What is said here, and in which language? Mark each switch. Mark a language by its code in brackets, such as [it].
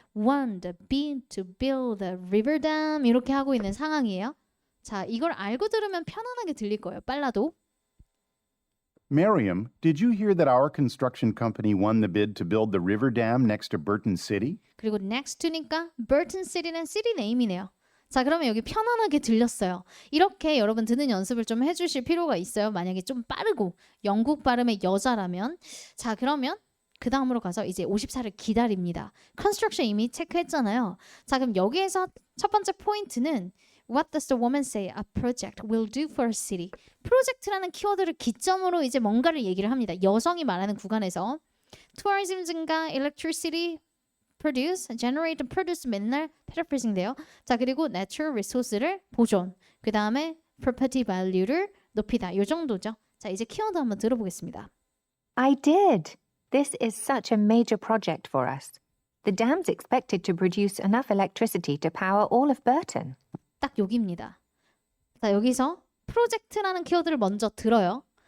[en] won the bid to build a river dam [ko] 이렇게 하고 있는 상황이에요. 자, 이걸 알고 들으면 편안하게 들릴 거예요. 빨라도. [en] Miriam, did you hear that our construction company won the bid to build the river dam next to Burton City? [ko] 그리고 next to니까 Burton City는 city name이네요. 자, 그러면 여기 편안하게 들렸어요. 이렇게 여러분 듣는 연습을 좀 해주실 필요가 있어요. 만약에 좀 빠르고 영국 발음의 여자라면. 자, 그러면 그 다음으로 가서 이제 54를 기다립니다. construction 이미 체크했잖아요. 자, 그럼 여기에서 첫 번째 포인트는 [en] What does the woman say a project will do for a city? [ko] 프로젝트라는 키워드를 기점으로 이제 뭔가를 얘기를 합니다. 여성이 말하는 구간에서 tourism 증가, electricity produce, generate, produce 맨날 paraphrasing 돼요. 자, 그리고 natural resource를 보존, 그 다음에 property value를 높이다. 이 정도죠. 자, 이제 키워드 한번 들어보겠습니다. [en] I did. This is such a major project for us. The dam's expected to produce enough electricity to power all of Burton. [ko] 딱 여기입니다. 자, 여기서 프로젝트라는 키워드를 먼저 들어요.